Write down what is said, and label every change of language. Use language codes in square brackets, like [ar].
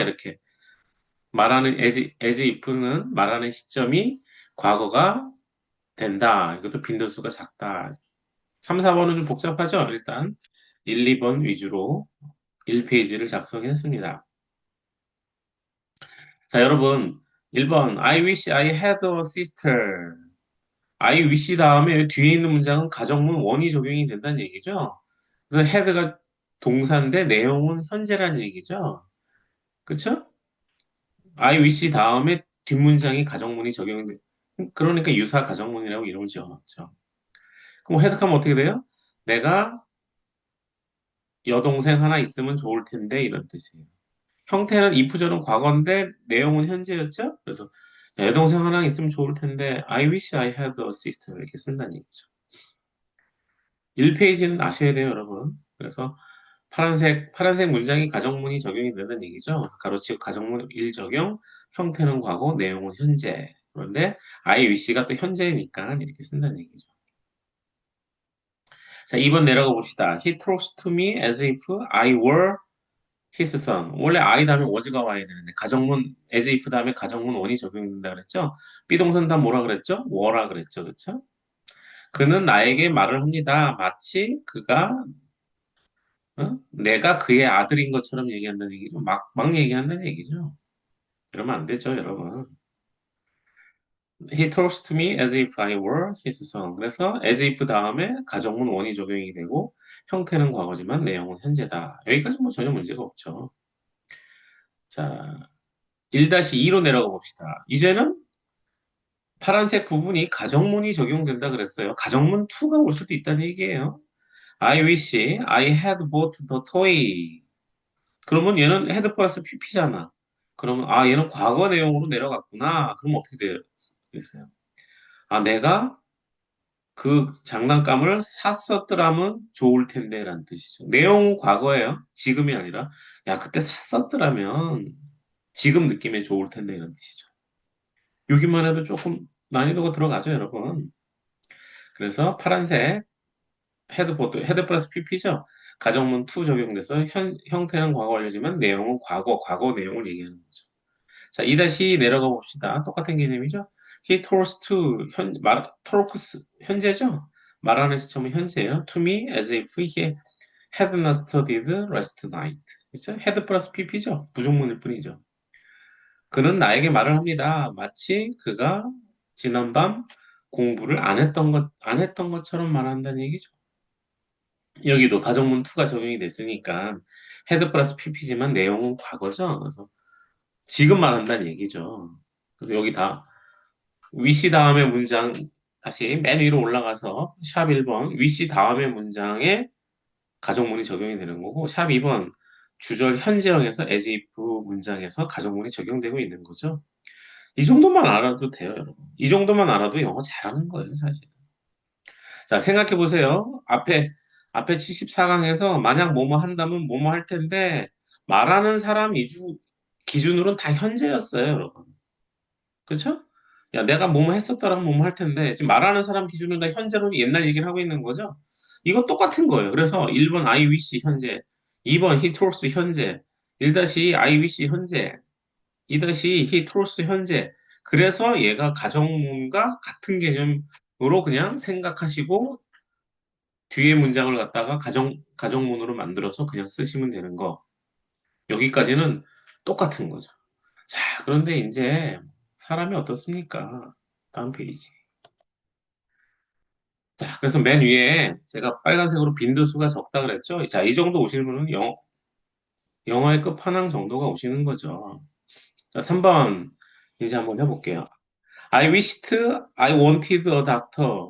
[ko] 이렇게 말하는 as if는 말하는 시점이 과거가 된다. 이것도 빈도수가 작다. 3, 4번은 좀 복잡하죠? 일단 1, 2번 위주로 1페이지를 작성했습니다. 자, 여러분, 1번, [en] I wish I had a sister. [ko] I wish 다음에 뒤에 있는 문장은 가정문 원이 적용이 된다는 얘기죠. 그래서 had가 동사인데 내용은 현재라는 얘기죠. 그쵸? I wish 다음에 뒷문장이 가정문이 적용이 돼. 그러니까 유사 가정문이라고 이름을 지어놨죠. 그럼 해석하면 어떻게 돼요? 내가 여동생 하나 있으면 좋을 텐데 이런 뜻이에요. 형태는 if절은 과거인데 내용은 현재였죠? 그래서 여동생 하나 있으면 좋을 텐데 [en] I wish I had a sister [ko] 이렇게 쓴다는 얘기죠. 1페이지는 아셔야 돼요, 여러분. 그래서 파란색 문장이 가정문이 적용이 된다는 얘기죠. 가로치고 가정문 1 적용, 형태는 과거, 내용은 현재. 그런데 I wish가 또 현재니까 이렇게 쓴다는 얘기죠. 자, 2번 내려가 봅시다. [en] He talks to me as if I were his son. [ko] 원래 I 다음에 was가 와야 되는데 가정문 as if 다음에 가정문 원이 적용된다 그랬죠? 비동사 다음 뭐라 그랬죠? were라 그랬죠. 그렇죠? 그는 나에게 말을 합니다. 마치 내가 그의 아들인 것처럼 얘기한다는 얘기죠. 막 얘기한다는 얘기죠. 그러면 안 되죠, 여러분. [en] He talks to me as if I were his son. [ko] 그래서 as if 다음에 가정문 원이 적용이 되고 형태는 과거지만 내용은 현재다. 여기까지 뭐 전혀 문제가 없죠. 자, 1-2로 내려가 봅시다. 이제는 파란색 부분이 가정문이 적용된다 그랬어요. 가정문 2가 올 수도 있다는 얘기예요. [en] I wish I had bought the toy. [ko] 그러면 얘는 had 플러스 pp잖아. 그러면 얘는 과거 내용으로 내려갔구나. 그럼 어떻게 되겠어요? 내가 그 장난감을 샀었더라면 좋을 텐데라는 뜻이죠. 내용은 과거예요. 지금이 아니라 야 그때 샀었더라면 지금 느낌에 좋을 텐데 이런 뜻이죠. 여기만 해도 조금 난이도가 들어가죠, 여러분. 그래서 파란색 헤드 플러스 pp죠. 가정문 2 적용돼서 형태는 과거 완료지만 내용은 과거 내용을 얘기하는 거죠. 자, 2-2 내려가 봅시다. 똑같은 개념이죠. He talks to, talks, 현재죠? 말하는 시점은 현재예요. [en] To me as if he had not studied last night. [ko] 그렇죠? [en] had 플러스 pp죠? [ko] 부정문일 뿐이죠. 그는 나에게 말을 합니다. 마치 그가 지난밤 공부를 안 했던 것처럼 말한다는 얘기죠. 여기도 가정문 2가 적용이 됐으니까 헤드 플러스 PP지만 내용은 과거죠. 그래서 지금 말한다는 얘기죠. 그래서 여기 다 위시 다음에 문장 다시 맨 위로 올라가서 샵 1번 위시 다음에 문장에 가정문이 적용이 되는 거고 샵 2번 주절 현재형에서 as if 문장에서 가정문이 적용되고 있는 거죠. 이 정도만 알아도 돼요, 여러분. 이 정도만 알아도 영어 잘하는 거예요, 사실. 자, 생각해 보세요. 앞에 74강에서 만약 뭐뭐 한다면 뭐뭐 할 텐데, 말하는 사람 기준으로는 다 현재였어요, 여러분. 그렇죠? 야, 내가 뭐뭐 했었더라면 뭐뭐 할 텐데, 지금 말하는 사람 기준으로 다 현재로 옛날 얘기를 하고 있는 거죠? 이거 똑같은 거예요. 그래서 1번 I wish 현재, 2번 he told 현재, 1-2 I wish 현재, 2-2 he told 현재. 그래서 얘가 가정문과 같은 개념으로 그냥 생각하시고 뒤에 문장을 갖다가 가정문으로 만들어서 그냥 쓰시면 되는 거. 여기까지는 똑같은 거죠. 자, 그런데 이제 사람이 어떻습니까? 다음 페이지. 자, 그래서 맨 위에 제가 빨간색으로 빈도수가 적다 그랬죠? 자, 이 정도 오시는 분은 영어의 끝판왕 정도가 오시는 거죠. 자, 3번 이제 한번 해볼게요. [en] I wished, I wanted a doctor.